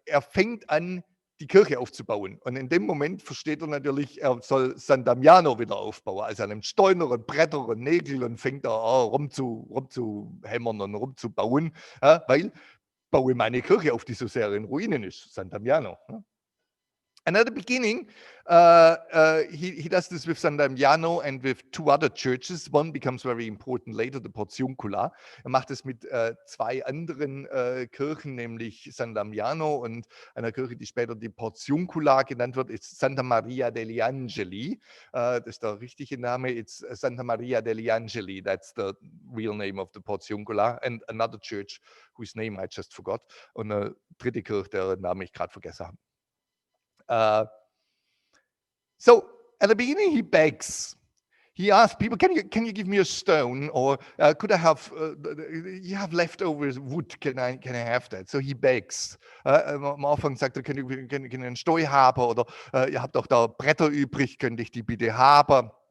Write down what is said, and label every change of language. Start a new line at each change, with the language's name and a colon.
German: Fängt an, die Kirche aufzubauen. Und in dem Moment versteht er natürlich, er soll San Damiano wieder aufbauen. Also er nimmt Steine und Bretter und Nägel und fängt da an, rumzuhämmern und rumzubauen, weil baue meine Kirche auf, die so sehr in Ruinen ist, San Damiano.
English: And at the beginning, he does this with San Damiano and with two other churches. One becomes very important later, the Portiuncula.
German: Macht es mit zwei anderen Kirchen, nämlich San Damiano und einer Kirche, die später die Portiuncula genannt wird, ist Santa Maria degli Angeli. Das ist der richtige Name.
English: It's Santa Maria degli Angeli. That's the real name of the Portiuncula. And another church whose name I just forgot.
German: Und eine dritte Kirche, deren Namen ich gerade vergessen habe.
English: So at the beginning, he begs. He asks people, "Can you give me a stone, or could I have? You have leftover wood? Can I have that?" So he begs.
German: Am Anfang sagt er, kann ich einen Steu haben, oder ihr habt doch da Bretter übrig, könnte ich die bitte haben?